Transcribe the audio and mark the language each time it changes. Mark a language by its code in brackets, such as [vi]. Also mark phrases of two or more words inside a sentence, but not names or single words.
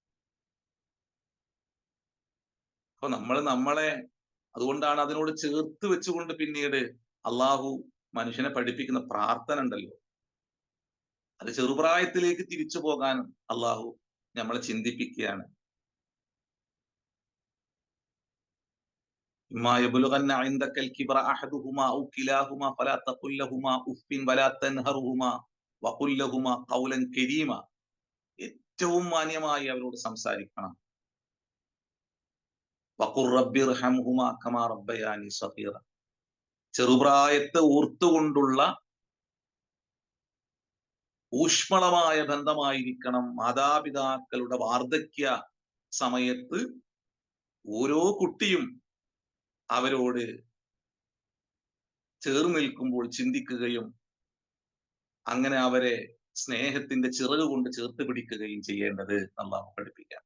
[ml] അപ്പൊ നമ്മളെ അതുകൊണ്ടാണ് അതിനോട് ചേർത്ത് വെച്ചുകൊണ്ട് പിന്നീട് അള്ളാഹു മനുഷ്യനെ പഠിപ്പിക്കുന്ന പ്രാർത്ഥന ഉണ്ടല്ലോ, അത് ചെറുപ്രായത്തിലേക്ക് തിരിച്ചു പോകാൻ അള്ളാഹു നമ്മളെ ചിന്തിപ്പിക്കുകയാണ്. [ar] إما يبلغن عندك الكبر أحدهما أو كلاهما فلا تقل لهما أف ولا تنهرهما وقل لهما قولا كريما. [ml] ഏറ്റവും മാന്യമായി അവരോട് സംസാരിക്കണം. [ar] وقل رب ارحمهما كما ربياني صغيرا. [ml] ചെറുപ്രായത്തെ ഓർത്തുകൊണ്ടുള്ള ഊഷ്മളമായ ബന്ധമായിരിക്കണം മാതാപിതാക്കളുടെ വാർദ്ധക്യ സമയത്ത് ഓരോ കുട്ടിയും അവരോട് ചേർന്ന് നിൽക്കുമ്പോൾ ചിന്തിക്കുകയും അങ്ങനെ അവരെ സ്നേഹത്തിന്റെ ചിറക് കൊണ്ട് ചേർത്ത് പിടിക്കുകയും ചെയ്യേണ്ടത് അല്ലാഹു പഠിപ്പിക്കാം.